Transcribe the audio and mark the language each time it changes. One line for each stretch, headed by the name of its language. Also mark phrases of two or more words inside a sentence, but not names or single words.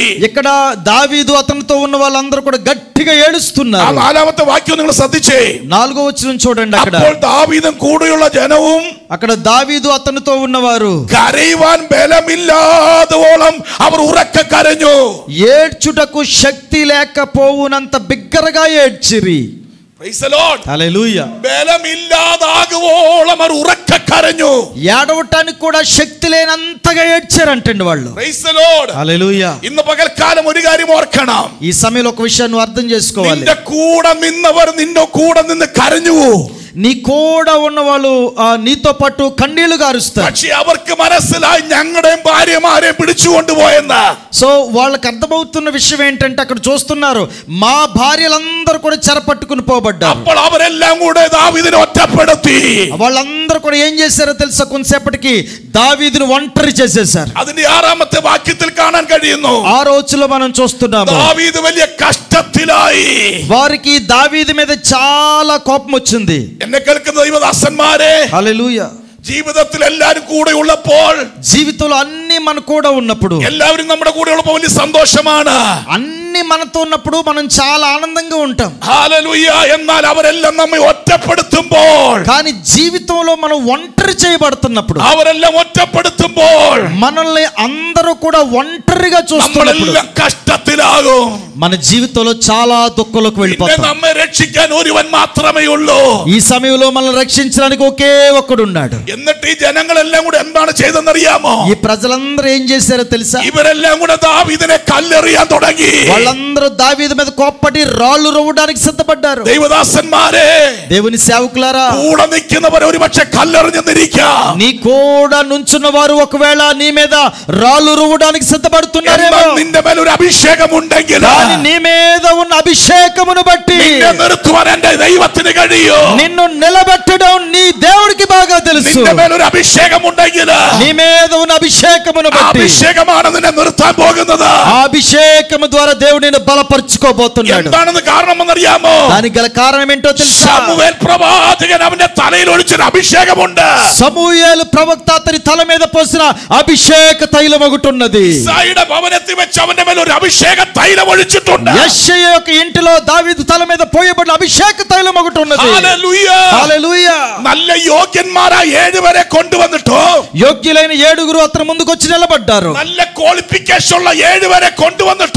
Telugu: ఇక్కడ దావీదు అతనితో ఉన్న వాళ్ళందరూ కూడా గట్టిగా
Malayalam: ആ
Telugu: ఏడుస్తున్నారు.
Malayalam: 4-ാമത്തെ వాక్యం നിങ്ങൾ ശ്രദ്ധിച്ചേ.
Telugu: 4వ వచనం చూడండి. అక్కడ
Malayalam: അപ്പോൾ ദാവീദും കൂടെയുള്ള ജനവും
Telugu: అక్కడ దావీదు అతనితో ఉన్నవారు
Malayalam: കരയുവാൻ ബലമില്ലാതോളം അവർ ഉറക്കെ കരഞ്ഞു.
Telugu: ఏడ్చుటకు శక్తి లేకపోవునంత బిగ్గరగా ఏడ్చిరి.
English: Praise the Lord.
Telugu: హల్లెలూయా.
Malayalam: ബലമില്ലാതാകുവോളം അവർ ഉറക്കെ കരഞ്ഞു.
Telugu: ఏడవటానికి కూడా శక్తి లేనంతగా ఏడ్చారంటండి వాళ్ళు.
English: Praise the Lord.
Telugu: హల్లెలూయా.
Malayalam: ഇന്ന് പകൽക്കാലം ഒരു കാര്യം ഓർക്കണം.
Telugu: ఈ సమయంలో ఒక విషయాన్ని నువ్వు అర్థం చేసుకోవాలి.
Malayalam: നിന്റെ കൂടെ നിന്നവർ നിന്റെ കൂടെ നിന്ന് കരഞ്ഞു.
Telugu: నీ కూడా ఉన్న వాళ్ళు నీతో పాటు కన్నీళ్లు గారుస్తారు.
Malayalam: പക്ഷേ അവർക്ക് മനസ്സിലായി ഞങ്ങളുടെയും ഭാര്യമാരെ പിടിച്ചുകൊണ്ടുപോയെന്ന്.
Telugu: సో వాళ్ళకి అర్థమవుతున్న విషయం ఏంటంటే అక్కడ చూస్తున్నారు మా భార్యలందరూ కూడా చెరపట్టుకుని పోబడ్డారు.
Malayalam: അപ്പോൾ അവരെല്ലാം കൂടെ ദാവീദിനെ ഒറ്റപ്പെടുത്തി.
Telugu: వాళ్ళందరూ కూడా ఏం చేశారో తెలుసా? కొంతసేపటికి దావీదును ఒంటరి చేసేశారు.
Malayalam: അതിന്റെ 6-ാമത്തെ വാക്യത്തിൽ കാണാൻ കഴിയുന്നു.
Telugu: 6వ వచనంలో మనం చూస్తున్నాము
Malayalam: ദാവീദ് വലിയ കഷ്ടത്തിലായി.
Telugu: వారికి దావీదు మీద చాలా కోపం వచ్చింది.
Malayalam: എന്നെ കേൾക്കുന്ന ദൈവദാസന്മാരെ,
Telugu: హల్లెలూయా.
Malayalam: ജീവിതത്തിൽ എല്ലാവരും കൂടെ ഉള്ളപ്പോൾ,
Telugu: జీవితంలో అన్ని మన కూడా ఉన్నప్పుడు,
Malayalam: എല്ലാവരും നമ്മുടെ കൂടെ ഉള്ളപ്പോൾ വലിയ സന്തോഷമാണ്.
Telugu: అన్ని మనతో ఉన్నప్పుడు మనం చాలా ఆనందంగా ఉంటాం.
Malayalam: ഹല്ലേലൂയ. എന്നാൽ അവരെല്ലാം നമ്മെ ഒറ്റപ്പെടുത്തുമ്പോൾ,
Telugu: కానీ జీవితంలో మనం ఒంటరి చేయబడుతున్నప్పుడు,
Malayalam: അവരെല്ലാം ഒറ്റപ്പെടുത്തുമ്പോൾ
Telugu: మనల్ని అందరూ కూడా ఒంటరిగా చూస్తున్నప్పుడు
Malayalam: നമ്മളെല്ലാം കഷ്ടത്തിലാകും.
Telugu: మన జీవితంలో చాలా దుఃఖంలోకి వెళ్ళిపోతాం.
Malayalam: നമ്മെ രക്ഷിക്കാൻ ഒരുവൻ മാത്രമേ ഉള്ളൂ.
Telugu: ఈ సమయంలో మనల్ని రక్షించడానికి ఒకే ఒక్కడు ఉన్నాడు.
Malayalam: എന്നിട്ട് ഈ ജനങ്ങളെല്ലാം കൂടെ എന്താണ് ചെയ്തെന്നറിയാമോ?
Telugu: ఈ ప్రజలందరూ ఏం చేశారో తెలుసా?
Malayalam: ഇവരെല്ലാം കൂടെ ദാവീദിനെ കല്ലെറിയാൻ തുടങ്ങി.
Telugu: వాళ్ళందరూ దావీదు మీద కోప్పటి రాళ్ళు రువ్వడానికి సిద్ధపడ్డారు.
Malayalam: ദൈവദാസന്മാരെ,
Telugu: దేవుని సేవకులారా,
Malayalam: കൂടെ നിൽക്കുന്നവർ ഒരുപക്ഷെ കല്ലെറിഞ്ഞെന്നിരിക്കാം.
Telugu: నీ కూడా నుంచున్న వారు ఒకవేళ నీ మీద రాళ్ళు రువ్వడానికి సిద్ధపడుతున్నారేమో.
Malayalam: നിന്റെ മേൽ ഒരു അഭിഷേകം ഉണ്ടെങ്കിൽ
Telugu: నీ మీద ఉన్న అభిషేకమును బట్టి
Malayalam: നിന്നെ നിർത്തുവാൻ എന്റെ ദൈവത്തിന് കഴിയും.
Telugu: నిన్ను నిలబెట్టడం నీ దేవుడికి బాగా తెలుసు.
Malayalam: നിന്റെ മേൽ ഒരു അഭിഷേകം ഉണ്ടെങ്കിൽ
Telugu: నీ మీద ఉన్న అభిషేకమును బట్టి
Malayalam: അഭിഷേകമാണ് നിന്നെ നിർത്താൻ പോകുന്നത്.
Telugu: ఆ అభిషేకము ద్వారా దేవుడు నిన్ను బలపరుచుకోబోతున్నాడు.
Malayalam: എന്താണെന്ന് കാരണമെന്നറിയാമോ?
Telugu: దానికి గల కారణం ఏంటో తెలుసా?
Malayalam: ശമൂവേൽ പ്രവാചകൻ അവന്റെ തലയിൽ ഒഴിച്ചൊരു അഭിഷേകമുണ്ട്.
Telugu: సమూయేలు ప్రవక్త అతని తల మీద పోసిన అభిషేక తైలం ఒకటి ఉన్నది.
Malayalam: ഇസ്രായേലിന്റെ ഭവനത്തിൽ വെച്ച് അവന്റെ മേൽ ഒരു അഭിഷേക തൈലം ഒഴിച്ചിട്ടുണ്ട്.
Telugu: యెషయ యొక్క ఇంటిలో దావీదు తల మీద పోయబడిన అభిషేక తైలం ఒకటి ఉన్నది. హల్లెలూయా, హల్లెలూయా.
Malayalam: നല്ല യോഗ്യന്മാരായ 7 പേരെ കൊണ്ടുവന്നിട്ടോ,
Telugu: యోగ్యులైన 7 అతని ముందుకు వచ్చి నిలబడ్డారు.
Malayalam: നല്ല ക്വാളിഫിക്കേഷൻ ഉള്ള 7 പേരെ കൊണ്ടുവന്നിട്ടോ,